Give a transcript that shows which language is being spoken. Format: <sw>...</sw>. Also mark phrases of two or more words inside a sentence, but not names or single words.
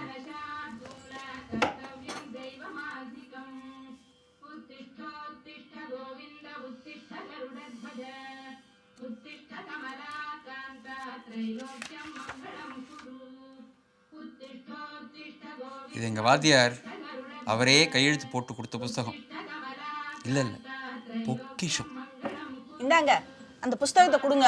<sa>उत्तिष्ठोत्तिष्ठ गोविन्द उत्तिष्ठ गरुडध्वज उत्तिष्ठ कमलाकान्त त्रैलोक्यं मङ्गलं कुरु उत्तिष्ठोत्तिष्ठ</sa> <ta>இது எங்கள் வாத்தியார் அவரே கையெழுத்து போட்டு கொடுத்த புஸ்தகம். இல்லை இல்லை, பொக்கிஷம். இந்தாங்க அந்த புஸ்தகத்தை கொடுங்க.</ta>